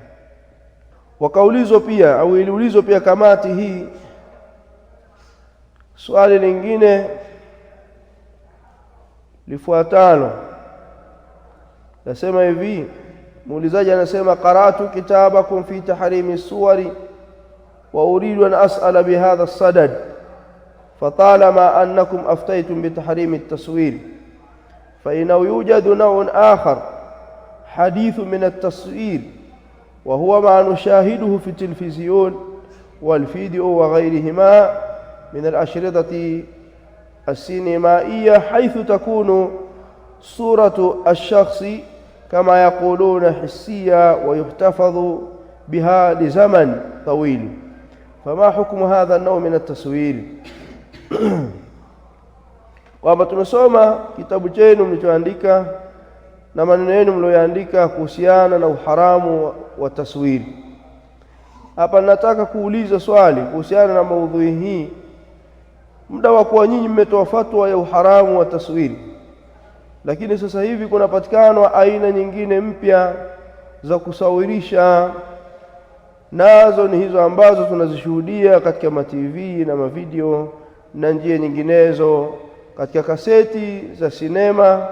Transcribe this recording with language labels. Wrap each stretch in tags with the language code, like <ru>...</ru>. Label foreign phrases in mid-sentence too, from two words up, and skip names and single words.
<sw>Wakaulizwa pia au iliulizwa pia kamati hii swali lingine lifuatalo. Nasema hivi, muulizaji anasema,</sw> <ar>قرأت كتابكم في تحريم الصور وأريد أن أسأل بهذا الصدد فطالما أنكم أفتيتم بتحريم التصوير فإنه يوجد نوع آخر حديث من التصوير وهو ما نشاهده في التلفزيون والفيديو وغيرهما من الأشرطة السينمائية حيث تكون صورة الشخص كما يقولون حسية ويحتفظ بها لزمن طويل، فما حكم هذا النوع من التصوير؟</ar> <sw>kwamba tumesoma kitabu chenu mlichoandika na maneno yenu mlioandika kuhusiana na uharamu wa taswiri. Hapa nataka kuuliza swali kuhusiana na maudhui hii. Muda wa kuwa nyinyi mmetoa fatwa ya uharamu wa taswiri, lakini sasa hivi kunapatikana aina nyingine mpya za kusawirisha, nazo ni hizo ambazo tunazishuhudia katika ma TV na mavideo na njia nyinginezo, katika kaseti za sinema.</sw>